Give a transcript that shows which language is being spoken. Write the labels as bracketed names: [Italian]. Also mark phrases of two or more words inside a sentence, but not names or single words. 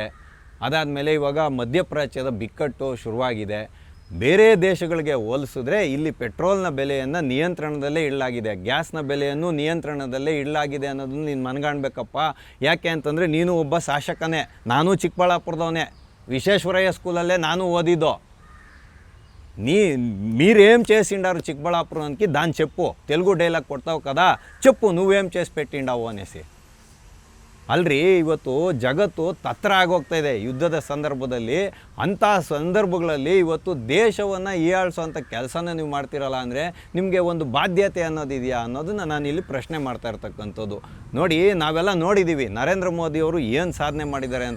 [Kannada] ಅದಾದಮೇಲೆ ಇವಾಗ ಮಧ್ಯಪ್ರಾಚ್ಯದ ಬಿಕ್ಕಟ್ಟು ಶುರುವಾಗಿದೆ. ಬೇರೆ ದೇಶಗಳಿಗೆ ಹೋಲಿಸಿದ್ರೆ ಇಲ್ಲಿ ಪೆಟ್ರೋಲ್ನ ಬೆಲೆಯನ್ನು ನಿಯಂತ್ರಣದಲ್ಲೇ ಇಡಲಾಗಿದೆ, ಗ್ಯಾಸ್ನ ಬೆಲೆಯನ್ನು ನಿಯಂತ್ರಣದಲ್ಲೇ ಇಡಲಾಗಿದೆ ಅನ್ನೋದನ್ನು ನೀನು ಮನಗಾಣಬೇಕಪ್ಪ. ಯಾಕೆ ಅಂತಂದರೆ ನೀನು ಒಬ್ಬ ಶಾಸಕನೇ, ನಾನು ಚಿಕ್ಕಬಳ್ಳಾಪುರದವನೇ, [Telugu] విశ్వేశ్వరయ్య స్కూలల్లే ನಾನು ఓదిదో మీరేం చేసిండారు చిక్కబళ్ళాపురానికి దాన్ని చెప్పు. తెలుగు డైలాగ్ కొడతావు కదా, చెప్పు నువ్వేం చేసి పెట్టిండావు అనేసి. [Kannada] ಅಲ್ರಿ, ಇವತ್ತು ಜಗತ್ತು ತತ್ರ ಆಗೋಗ್ತಾ ಇದೆ ಯುದ್ಧದ ಸಂದರ್ಭದಲ್ಲಿ. ಅಂಥ ಸಂದರ್ಭಗಳಲ್ಲಿ ಇವತ್ತು ದೇಶವನ್ನು ಹೀಯಾಳಿಸೋಂಥ ಕೆಲಸನ ನೀವು ಮಾಡ್ತಿರಲ್ಲ ಅಂದರೆ ನಿಮಗೆ ಒಂದು ಬಾಧ್ಯತೆ ಅನ್ನೋದಿದೆಯಾ ಅನ್ನೋದನ್ನು ನಾನು ಇಲ್ಲಿ ಪ್ರಶ್ನೆ ಮಾಡ್ತಾ ಇರ್ತಕ್ಕಂಥದ್ದು. ನೋಡಿ, ನಾವೆಲ್ಲ ನೋಡಿದ್ದೀವಿ ನರೇಂದ್ರ ಮೋದಿಯವರು ಏನು ಸಾಧನೆ ಮಾಡಿದ್ದಾರೆ ಅಂತ.